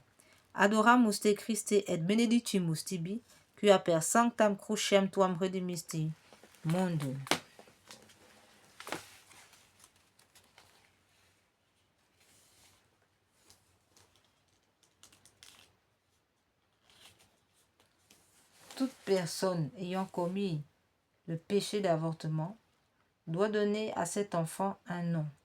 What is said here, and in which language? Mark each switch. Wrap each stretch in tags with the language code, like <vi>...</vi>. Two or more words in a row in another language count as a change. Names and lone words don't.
<la>Adoramus te Christe et benedictimus tibi, qui a per sanctam crucem tuam redemisti mondum.</la> <fr>Toute personne ayant commis le péché d'avortement doit donner à cet enfant un nom.</fr>